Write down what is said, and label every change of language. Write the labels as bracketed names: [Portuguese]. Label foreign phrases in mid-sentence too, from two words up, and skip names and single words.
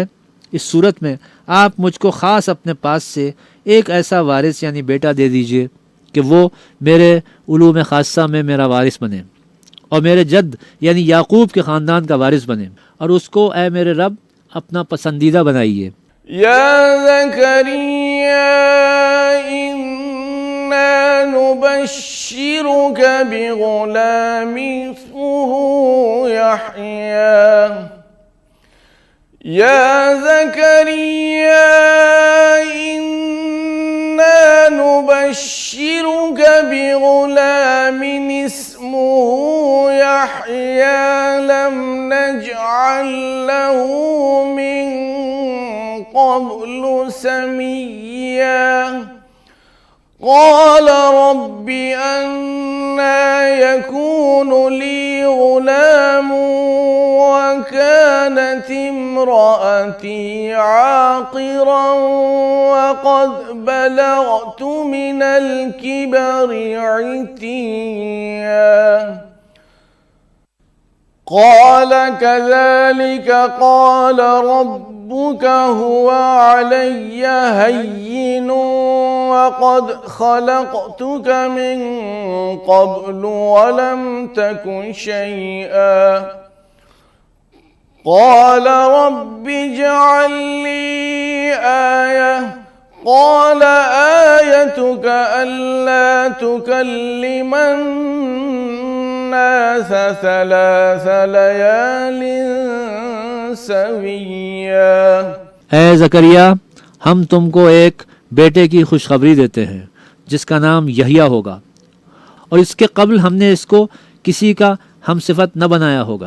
[Urdu] اس صورت میں آپ مجھ کو خاص اپنے پاس سے ایک ایسا وارث یعنی بیٹا دے دیجیے کہ وہ میرے علوم خاصہ میں میرا وارث بنے اور میرے جد یعنی یعقوب کے خاندان کا وارث بنے، اور اس کو اے میرے رب اپنا پسندیدہ بنائیے. [Arabic] يا زكريا إنا نبشرك بغلام اسمه يحيى. يا زكريا إنا نبشرك بغلام اسمه يحيى لم نجعل له من قبل سميا. قال رب أنى يكون لي غلام وكانت امرأتي عاقرا وقد بلغت من الكبر عتيا. قال كذلك قال ربك هو علي هين وقد خلقتك من قبل ولم تكن شيئا. قال رب اجعل لي آية. قال آيتك ألا تكلم الناس ثلاث ليال سويا. [Urdu] اے زکریا، ہم تم کو ایک بیٹے کی خوشخبری دیتے ہیں جس کا نام یحییٰ ہوگا، اور اس کے قبل ہم نے اس کو کسی کا ہم صفت نہ بنایا ہوگا.